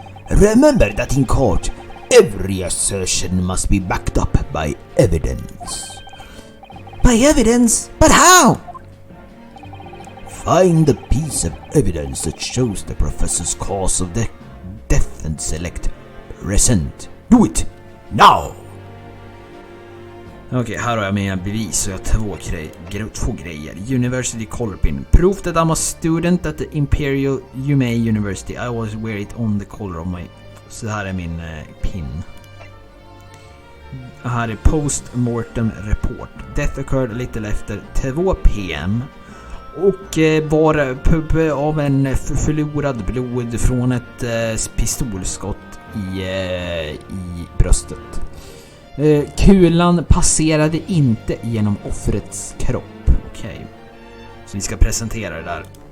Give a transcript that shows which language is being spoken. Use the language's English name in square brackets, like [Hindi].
[English] Remember that in court, every assertion must be backed up by evidence. By evidence? But how? Find the piece of evidence that shows the professor's cause of death and select present. Do it now! [Swedish] Okej, här har jag mina bevis så jag har två grejer. [English] University color pin. Proof that I'm a student at the Imperial Humane University. I always wear it on the collar of my... [Swedish] Så här är min pin. Här är post-mortem report. [English] Death occurred a little after 2 p.m. [Swedish] Och var pub av en förlorad blod från ett pistolskott i bröstet. Kulan passerade inte genom offrets kropp. Okej. Så vi ska presentera det där.